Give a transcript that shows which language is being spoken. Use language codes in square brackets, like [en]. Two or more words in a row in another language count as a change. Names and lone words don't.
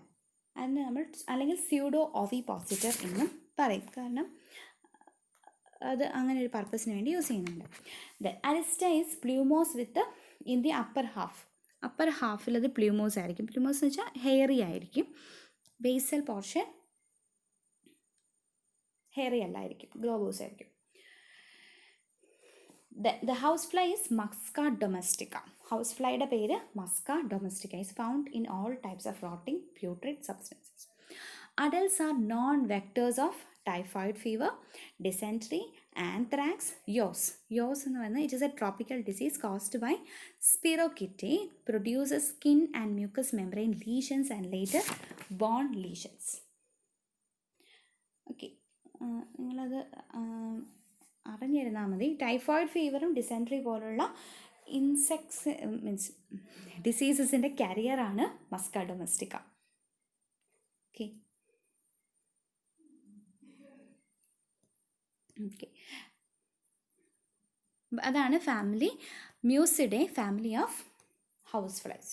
[ml] അതിന് നമ്മൾ അല്ലെങ്കിൽ [en] pseudo ovipositor [ml] എന്നും പറയും, കാരണം അത് അങ്ങനെ ഒരു പർപ്പസിന് വേണ്ടി യൂസ് ചെയ്യുന്നുണ്ട്. [en] the arista is plumose with in the upper half [ml] അത് പ്ലൂമോസ് ആയിരിക്കും. പ്ലൂമോസ് എന്ന് വെച്ചാൽ ഹെയറി ആയിരിക്കും. [en] basal portion [ml] ഹെയറി അല്ലായിരിക്കും, ഗ്ലോബോസ് ആയിരിക്കും. [en] The housefly is Musca domestica. [ml] Houseflyയുടെ പേര് [en] Musca domestica is found in all types of rotting putrid substances. Adults are non-vectors of typhoid fever, dysentery, anthrax, yaws. [ml] Yaws എന്ന് പറഞ്ഞാൽ [en] it is a tropical disease caused by spirochete, produces skin and mucous membrane lesions and later bone lesions. [ml] ഓക്കെ, നിങ്ങളത് അറിഞ്ഞിരുന്നാൽ മതി. [en] typhoid fever [ml] ഡിസെൻട്രി പോലുള്ള [en] insects means diseases [ml] കാരിയറാണ് മസ്ക ഡൊമസ്റ്റിക്ക. ഓക്കെ ഓക്കെ അതാണ് [en] family Muscidae, family of house flies.